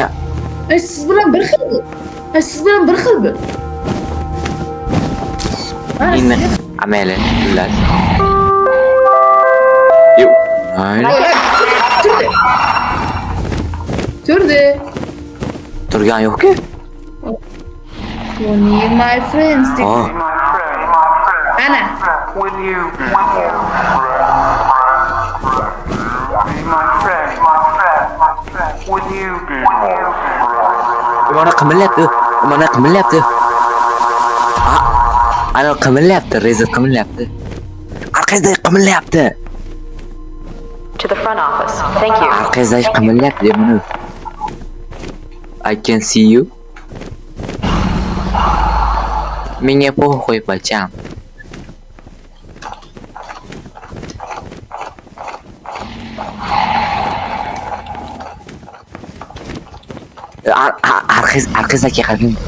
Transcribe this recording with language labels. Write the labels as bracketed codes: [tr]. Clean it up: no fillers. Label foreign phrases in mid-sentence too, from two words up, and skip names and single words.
[uz] Siz bilan bir xil bu. Siz bilan bir xil bu. ini ameli xullas. Yo'q. Mayli. Turdi. Turgan yo'q-ku. [en] Only my friends. Oh, Be my friend. [uz] Ana. [en] Will you be my friend? Will you be [uz] mana qimirlayapti. Mana qimirlayapti. Ana qimirlayapti, Reza qimirlayapti. Orqangizda qimirlayapti. [en] To the front office. Thank you. [uz] Orqangizda qimirlayapti buni. [en] I can see you. [uz] Menga qo'y bacham. Arkangizga qarang bitta.